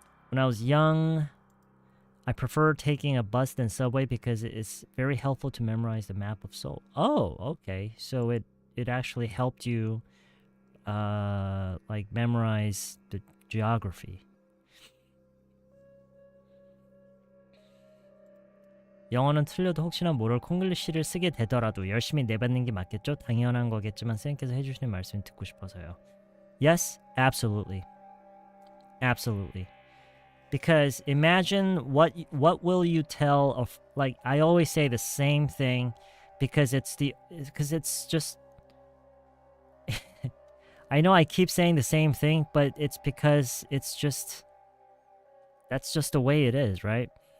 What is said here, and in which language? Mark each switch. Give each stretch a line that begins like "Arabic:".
English: When I was young, I prefer taking a bus than subway because it's very helpful to memorize the map of Seoul. Oh, okay. So it actually helped you like memorize the geography.
Korean: 영어는 틀려도 혹시나 모를 콩글리시를 쓰게 되더라도 열심히 내뱉는 게 맞겠죠? 당연한 거겠지만 쌤께서 해주시는 말씀 듣고 싶어서요.
English: Yes, absolutely. Absolutely. Because imagine what will you tell of, like, I always say the same thing because it's just I know I keep saying the same thing, but it's because that's just the way it is, right?